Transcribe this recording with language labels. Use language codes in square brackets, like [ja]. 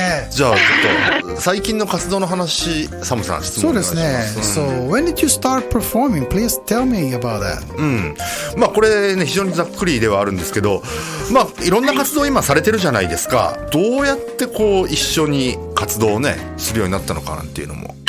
[ja] じゃあちょっと最近の活動の話、サムさん質問お願いします。そうですね。 [en] So when did you start performing? Please tell me about that. [ja] まあこれね非常にざっくりではあるんですけど、まあいろんな活動を今されてるじゃないですか。どうやってこう一緒に活動をねするようになったのかなんていうのも。